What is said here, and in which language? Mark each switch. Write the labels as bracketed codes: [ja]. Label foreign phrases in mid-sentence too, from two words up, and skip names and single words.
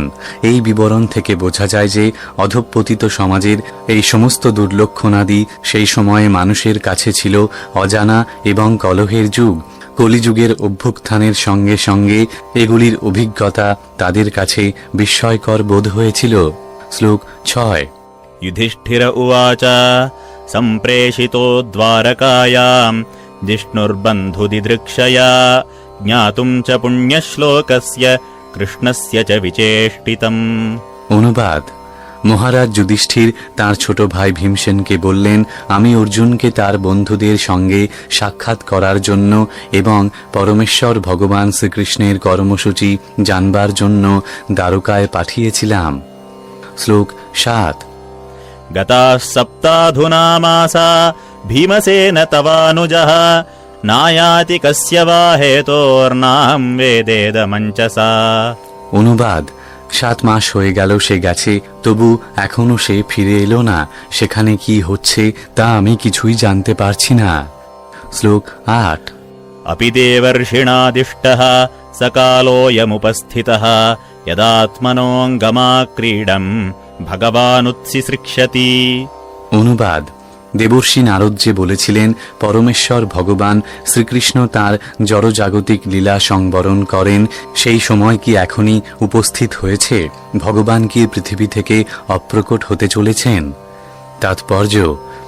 [bn] এই বিবরণ থেকে বোঝা যায় যে অধঃপতিত সমাজের এই সমস্ত দুর্লক্ষণাদি সেই সময়ে মানুষের কাছে ছিল অজানা এবং কলহের যুগ। কলিযুগের অভ্যুত্থানের সঙ্গে সঙ্গে এগুলির অভিজ্ঞতা তাদের কাছে বিস্ময়কর বোধ হয়েছিল। শ্লোক 6। [sa] युधिष्ठिर उवाच सम्प्रेषितो द्वारकायाम् जिष्णुर्बन्धुदिदृक्षया ज्ञातुम् च पुण्यश्लोकस्य कृष्णस्य च विचेष्टितम्। [bn] অনুবাদ: মহারাজ যুধিষ্ঠির তাঁর ছোট ভাই ভীমসেনকে বললেন, আমি অর্জুনকে তার বন্ধুদের সঙ্গে সাক্ষাৎ করার জন্য এবং পরমেশ্বর ভগবান শ্রীকৃষ্ণের কর্মসূচি জানবার জন্য দ্বারকায় পাঠিয়েছিলাম। শ্লোক 7। [sa] गताः सप्ताधुना मासा भीमसेन तवानुजः नायाति कस्य वा हेतोर्नाहं वेदेदमञ्चसा। [bn] অনুবাদ: 7 মাস হয়ে গেল সে গেছে, তবু এখনো সে ফিরে এলো না। সেখানে কি হচ্ছে তা আমি কিছুই জানতে পারছি না। শ্লোক 8। [sa] अपि देवर्षिणादिष्टः सकालोऽयमुपस्थितः यदात्मनोऽङ्गमाक्रीडम् ভগবানুৎসৃক্ষতি। [bn] অনুবাদ: দেবর্ষি নারদ যে বলেছিলেন পরমেশ্বর ভগবান শ্রীকৃষ্ণ তাঁর জড়জাগতিক লীলা সংবরণ করেন, সেই সময় কি এখনই উপস্থিত হয়েছে? ভগবান কি পৃথিবী থেকে অপ্রকট হতে চলেছেন?